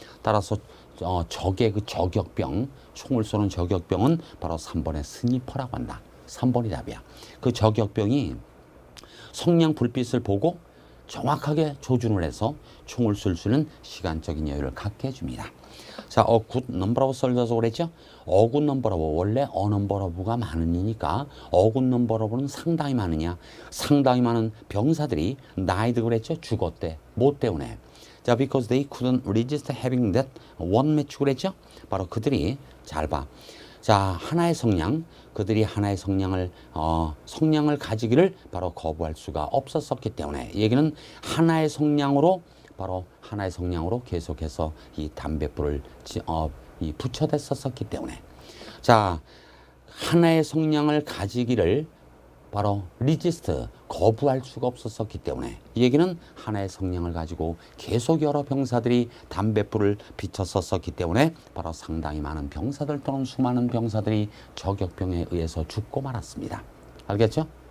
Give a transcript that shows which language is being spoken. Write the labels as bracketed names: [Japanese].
[Korean] 따라서 적의 그 저격병, 총을 쏘는 저격병은 바로 3번의 스니퍼라고 한다. 3번이 답이야. 그 저격병이 성냥 불빛을 보고 정확하게 조준을 해서 총을 쏠 수 있는 시간적인 여유를 갖게 해줍니다. [English] 자, good number of soldiers 그랬죠? good number of, 원래 a number of 가 많으니까 good number of 는 상당히 많으냐? [Korean] 상당히 많은 병사들이 died 그랬죠? 죽었대. 뭐 때문에? [English] 자, because they couldn't resist having that one match 그랬죠? [Korean] 바로 그들이, 잘 봐. 자, 하나의 성냥, 그들이 하나의 성냥을 가지기를 바로 거부할 수가 없었었기 때문에, 얘기는 하나의 성냥으로, 바로 하나의 성냥으로 계속해서 이 담뱃불을 붙여댔었기 때문에, 자, 하나의 성냥을 가지기를 바로 리지스트, 거부할 수가 없었었기 때문에, 이 얘기는 하나의 성냥을 가지고 계속 여러 병사들이 담뱃불을 비쳤었기 때문에 바로 상당히 많은 병사들 또는 수많은 병사들이 저격병에 의해서 죽고 말았습니다. 알겠죠?